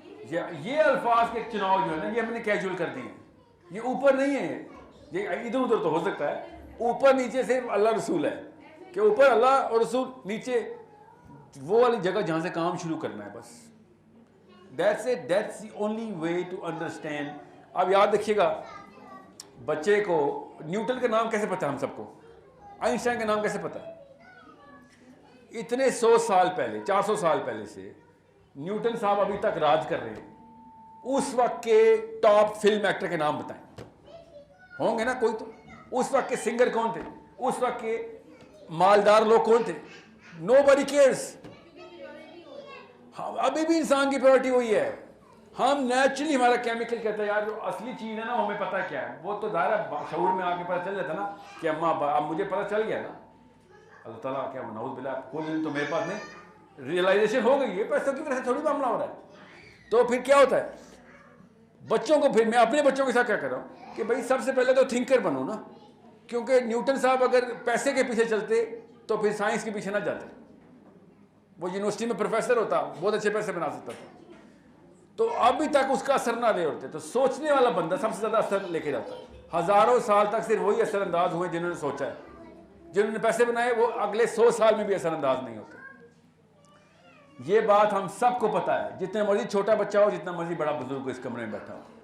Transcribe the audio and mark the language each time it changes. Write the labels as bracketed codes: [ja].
[ur] یہ الفاظ کے چناؤ جو ہے نا، یہ ہم نے کیجول کر دی ہیں. یہ اوپر نہیں ہے، یہ ادھر ادھر تو ہو سکتا ہے. اوپر نیچے صرف اللہ رسول ہے، کہ اوپر اللہ اور رسول، نیچے وہ والی جگہ جہاں سے کام شروع کرنا ہے بس. [en] That's it. That's the only way to understand. [ur] اب یاد رکھیے گا، بچے کو نیوٹن کا نام کیسے پتا ہے ہم سب کو، آئنسٹائن کا نام کیسے پتا ہے؟ اتنے 100 سال پہلے، 400 سال پہلے سے نیوٹن صاحب ابھی تک راج کر رہے ہیں. اس وقت کے ٹاپ فلم ایکٹر کے نام بتائیں، ہوں گے نا کوئی تو. اس وقت کے سنگر کون تھے، اس وقت کے مالدار لوگ کون تھے؟ [en] Nobody cares. [ur] ابھی بھی انسان کی پرائورٹی وہی ہے. ہم نیچرلی ہمارا کیمیکل کہتا ہے یار جو اصلی چیز ہے نا ہمیں پتہ کیا ہے. وہ تو ظاہر شعور میں آ کے پتہ چل جاتا نا کہ اب مجھے پتہ چل گیا نا. اللہ تعالیٰ کیا نعوذ باللہ، کوئی علم تو میرے پاس نہیں، ریئلائزیشن ہو گئی ہے. پیسوں کی وجہ سے تھوڑی معاملہ ہو رہا ہے. تو پھر کیا ہوتا ہے بچوں کو، پھر میں اپنے بچوں کے ساتھ کیا کر رہا ہوں کہ بھائی سب سے پہلے تو تھنکر بنو نا. کیونکہ نیوٹن صاحب اگر پیسے کے پیچھے چلتے تو پھر سائنس کے پیچھے نہ جاتے. وہ یونیورسٹی میں پروفیسر ہوتا، بہت اچھے پیسے بنا سکتا تھا. تو ابھی تک اس کا اثر نہ دے ہوتے. تو سوچنے والا بندہ سب سے زیادہ اثر لے کے جاتا ہے. ہزاروں سال تک صرف وہی اثر انداز ہوئے جنہوں نے سوچا ہے. جنہوں نے پیسے بنائے وہ اگلے 100 سال میں بھی اثر انداز نہیں ہوتے. یہ بات ہم سب کو پتا ہے، جتنے مرضی چھوٹا بچہ ہو، جتنا مرضی بڑا بزرگ ہو اس کمرے میں بیٹھا ہو.